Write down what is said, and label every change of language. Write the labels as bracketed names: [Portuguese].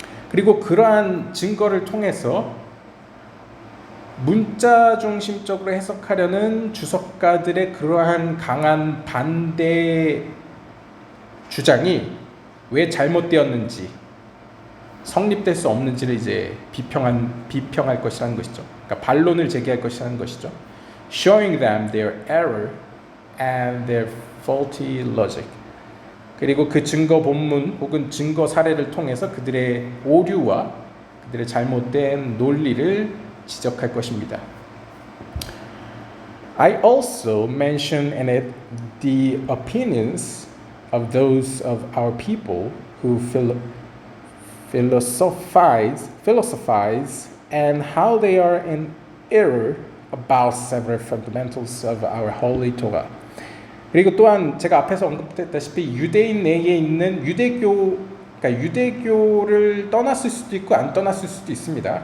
[Korean] 그리고 그러한 증거를 통해서 문자 중심적으로 해석하려는 주석가들의 그러한 강한 반대 주장이 왜 잘못되었는지 성립될 수 없는지를 이제 비평할 것이라는 것이죠. 그러니까 반론을 제기할 것이라는 것이죠. [English] Showing them their error and their faulty logic. [Korean] 그리고 그 증거 본문 혹은 증거 사례를 통해서 그들의 오류와 그들의 잘못된 논리를 지적할 것입니다. [English] I also mention in it the opinions of those of our people who philosophize and how they are in error about several fundamentals of our holy Torah. [Korean] 그리고 또한 제가 앞에서 언급했다시피 유대인 내에 있는 그러니까 유대교를 떠났을 수도 있고 안 떠났을 수도 있습니다.